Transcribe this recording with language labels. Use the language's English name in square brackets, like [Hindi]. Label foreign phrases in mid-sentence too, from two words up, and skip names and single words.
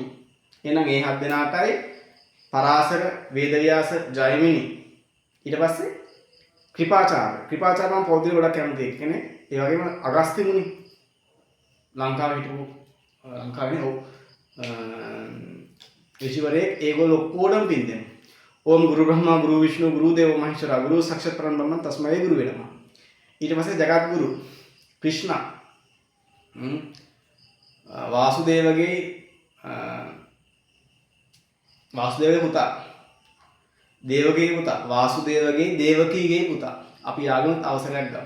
[Sinhala] එහෙනම් මේ 7 දෙනාටයි පරාසර, වේදව්‍යාස, ජයමිනි. ඊට පස්සේ ක්‍රිපාචාර්ය මම පොඩි ගොඩක් කැමති කෙනෙක්. ඒ වගේම අගස්ති මුනි ලංකාවේ හිටපු ලංකාවේ ඔව් ඍෂිවරයෙක්. ඒගොල්ලෝ ඔක්කොටම පින් දෙනවා. [Sanskrit] ओम गुरु ब्रह्मा गुरु विष्णु गुरु देव महेश्वरा गुरु साक्षात् परम ब्रह्म तस्मै गुरु वेनमः. [Sinhala] ඊට පස්සේ ජගත් ගුරු ක්‍රිෂ්ණ වාසුදේවගේ පුතා, දේවකීගේ පුතා, වාසුදේවගේ දේවකීගේ පුතා. අපි යාළුවන්ට අවසරයක් ගමු.